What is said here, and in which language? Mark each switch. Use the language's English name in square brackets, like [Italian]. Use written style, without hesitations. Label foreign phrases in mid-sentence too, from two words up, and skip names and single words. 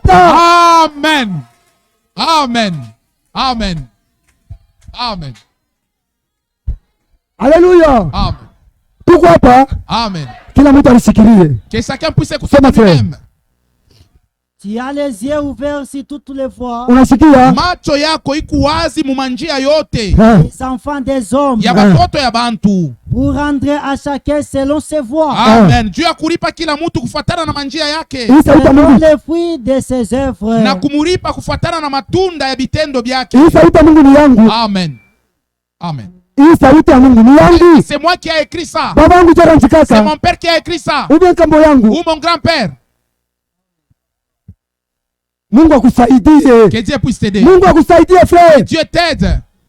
[French] Amen. Amen. Amen. Amen. Alléluia. Amen. Pourquoi pas? Amen. Que chacun puisse écouter lui-même. Tu as les yeux ouverts si toutes les fois. [Swahili] Macho yako iko wazi mumanjia yote. [French] Les enfants des hommes. [Swahili] Ya batoto ya bantu. [French] Pour rendre à chacun selon ses voies. Amen. [Swahili] Dieu akulipa kila mtu kufuatana na manjia yake. [French] Selon les fruits de ses œuvres. [Swahili] Na kumuripa kufuatana na matunda ya bitendo byake. [French] Amen. Amen. C'est moi qui ai écrit ça. C'est mon père qui a écrit ça. Ou mon grand-père. Que Dieu puisse t'aider. Que Dieu t'aide.